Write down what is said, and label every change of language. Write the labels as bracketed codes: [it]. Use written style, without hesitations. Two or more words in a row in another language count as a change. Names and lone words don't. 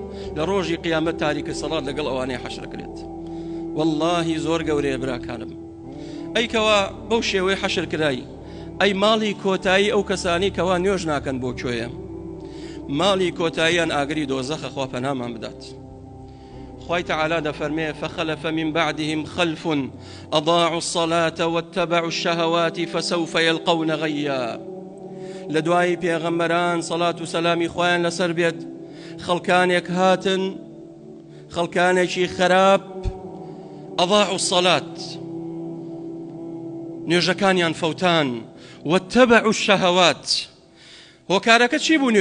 [ckb] لە ڕۆژی قیامەت تاریکە سەڵات لەگەڵ ئەوانەیە حەشرەکرێت. واللهی زۆر گەورەیە براکانم. ئەیکەوە بەو شێوەی حەشرکرایی، ئەی ماڵی کۆتایی ئەو کەسانی کەوا نوێژ ناکەن بۆ کوێیە، ماڵی کۆتاییان ئاگری دۆزەخە، خوا پەنامان بدات. خوای تعالی دەفەرمێ [ar] فخلف من بعدهم خلف أضاعوا الصلاة واتبعوا الشهوات فسوف يلقون غيا. [ckb] لدواي پێغەمبەران صلاة و سلامی خوایان لەسەر بێت، خەڵکانێک هاتن، خەڵکانێکی خراپ، [ar] أضاعوا الصلاة [ckb] نوێژەکانیان فەوتان، [ar] واتبعوا الشهوات [ckb] هۆکارەکە چی بوو؟